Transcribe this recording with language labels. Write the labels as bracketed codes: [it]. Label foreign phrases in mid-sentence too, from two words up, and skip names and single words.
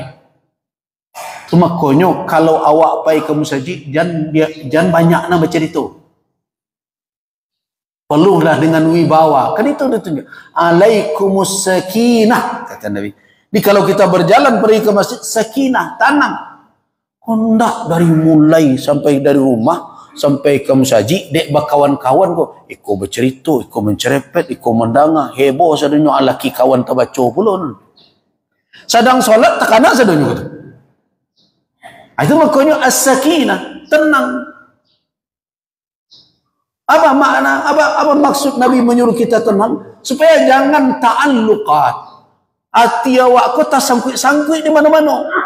[id] Cuma konyol kalau awak pergi ke masjid jangan banyak nak bercerita. Perlulah dengan wibawa. Kan itu ditunjuk. [ar] Alaikumus sakinah [id] kata Nabi. Jadi kalau kita berjalan pergi ke masjid, sakinah, tenang. [min] Hendak dari mulai sampai dari rumah sampai ke masjid, dek berkawan-kawan ko, iko bercerita, iko mencerepet, iko mendanga, heboh sadonyo alaki kawan terbaca pula. Sedang solat tekanak sadonyo kata. [id] Itu makanya as-sakinah, tenang. Apa makna, apa maksud Nabi menyuruh kita tenang? Supaya jangan ta'alluqat. Hati awak ko tak sangkut-sangkut di mana-mana.